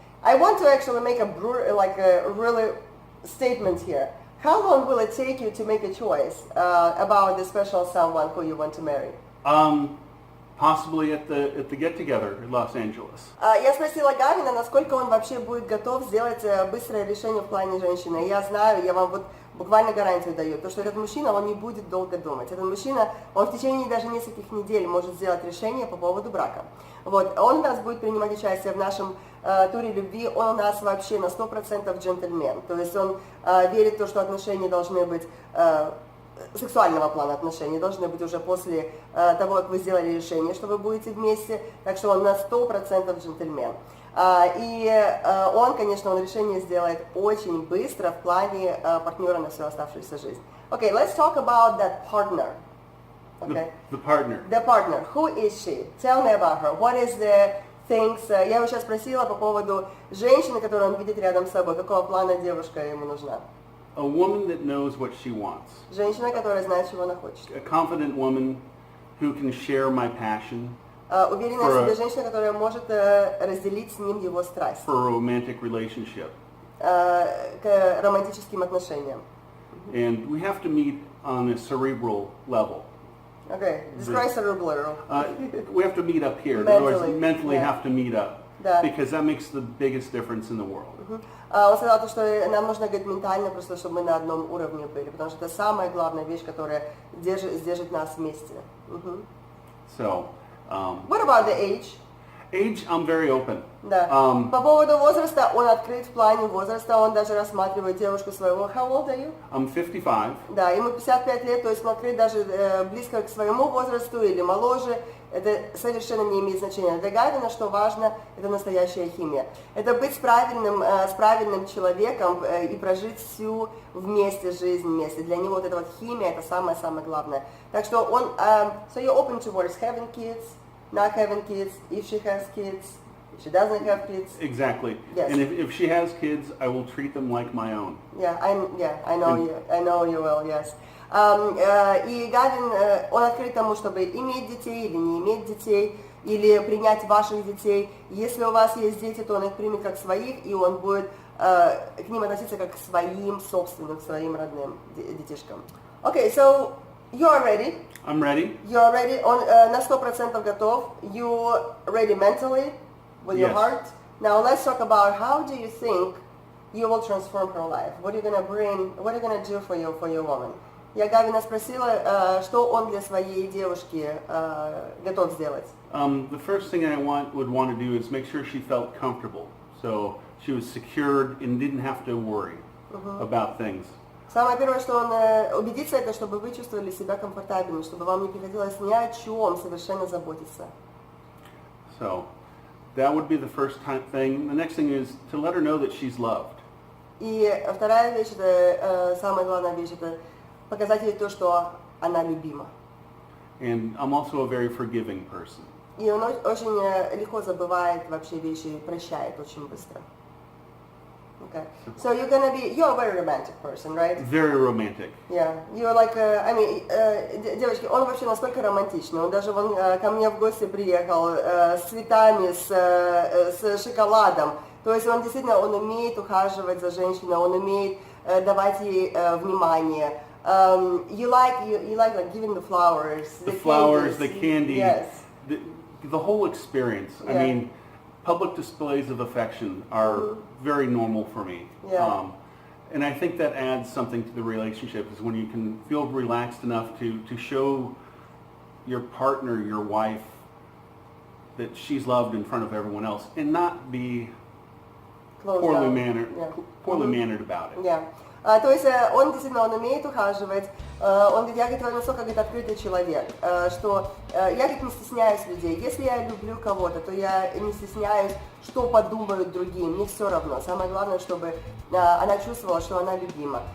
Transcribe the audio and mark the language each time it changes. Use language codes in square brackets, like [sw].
[en] I want to actually make a really statement here. How long will it take you to make a choice about the special someone who you want to marry? Possibly at the get-together in Los Angeles. [ru] Я спросила Гавина, насколько он вообще будет готов сделать быстрое решение в плане женщины. Я знаю, я вам вот буквально гарантию даю, то что этот мужчина, он не будет долго думать. Этот мужчина, он в течение даже нескольких недель может сделать решение по поводу брака. Вот, он у нас будет принимать участие в нашем туре любви, он у нас вообще на 100% джентльмен. То есть он верит в то, что отношения должны быть сексуального плана отношений должны быть уже после того, как вы сделали решение, что вы будете вместе, так что он на 100% джентльмен. И он, конечно, он решение сделает очень быстро в плане партнера на всю оставшуюся жизнь. [en] Okay, let's talk about that partner. Okay. The partner. The partner. Who is she? Tell me about her. What is the things? [ru] Я его сейчас спросила по поводу женщины, которую он видит рядом с собой. Какого плана девушка ему нужна? [en] A woman that knows what she wants. [ru] Женщина, которая знает, чего она хочет. [en] A confident woman who can share my passion. [ru] Уверенная в себе женщина, которая может разделить с ним его страсть. [en] For a romantic relationship. [ru] К романтическим отношениям. [en] And we have to meet on a cerebral level. Okay, describe cerebral. We have to meet up here. Mentally have to meet up. [ru] Да. [en] Because that makes the biggest difference in the world. [ru] Он сказал, что нам нужно говорить ментально, просто чтобы мы на одном уровне были, потому что это самая главная вещь, которая держит нас вместе. [en] So, what about the age? Age, I'm very open. [ru] Да. По поводу возраста, он открыт в плане возраста, он даже рассматривает девушку своего. [en] How old are you? I'm 55. [ru] Да, ему 55 лет, то есть он открыт даже близко к своему возрасту или моложе. Это совершенно не имеет значения. Для Гавина, что важно, это настоящая химия. Это быть с правильным человеком и прожить всю вместе жизнь вместе. Для него вот эта вот химия, это самое-самое главное. Так что он, [en] so you're open towards having kids, not having kids, if she has kids, if she doesn't have kids. Exactly. Yes. And if she has kids, I will treat them like my own. I know you will, yes. [ru] И Гавин, он открыт тому, чтобы иметь детей или не иметь детей, или принять ваших детей. Если у вас есть дети, то он их примет как своих, и он будет к ним относиться как к своим собственным, к своим родным детишкам. [en] Okay, so you are ready. I'm ready. You are ready. [ru] Он на 100% готов. [en] You ready mentally with your heart. Now let's talk about how do you think you will transform her life. What are you gonna bring? What are you gonna do for your woman? [ru] Я Гавина спросила, что он для своей девушки готов сделать. [en] The first thing I would want to do is make sure she felt comfortable, so she was secured and didn't have to worry about things. [ru] Самое первое, что он убедится, это чтобы вы чувствовали себя комфортабельно, чтобы вам не приходилось ни о чем совершенно заботиться. [en] So that would be the first thing. The next thing is to let her know that she's loved. [ru] И вторая вещь, это самая главная вещь, это показать ей то, что она любима. [en] And I'm also a very forgiving person. [ru] И он очень легко забывает вообще вещи, прощает очень быстро. [en] Okay. So you're a very romantic person, right? Very romantic. Yeah. You're like, [ru] девочки, он вообще настолько романтичный. Он даже ко мне в гости приехал с цветами, с шоколадом. То есть он действительно, он умеет ухаживать за женщиной, он умеет давать ей внимание. [en] You like giving the flowers, the candy, yes. The whole experience. Yeah. I mean, public displays of affection are very normal for me. Yeah. And I think that adds something to the relationship is when you can feel relaxed enough to show your partner, your wife, that she's loved in front of everyone else and not be poorly mannered about it. Yeah. [ru] То есть он действительно, он умеет ухаживать, он говорит, я, говорит, настолько, говорит, открытый человек, что я, говорит, не стесняюсь людей. Если я люблю кого-то, то я не стесняюсь, что подумают другие, мне все равно. Самое главное, чтобы она чувствовала, что она любима.